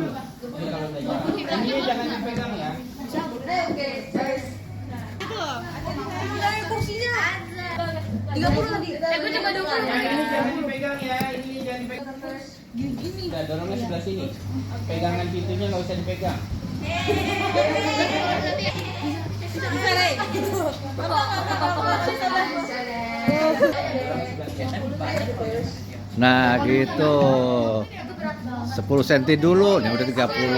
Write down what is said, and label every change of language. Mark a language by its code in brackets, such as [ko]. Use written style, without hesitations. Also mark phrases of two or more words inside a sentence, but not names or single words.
[id] Ini kalau udah jalan. Ini jangan dipegang ya. [ja] はい、オッケー。 [id] 30 lagi. Gue coba 20. Jangan dipegang ya, ini jangan dipegang. Udah dorongnya sebelah sini. Pegangan pintunya nggak usah dipegang. Bisa, Rey. Nah gitu 10 cm dulu, yang udah 30.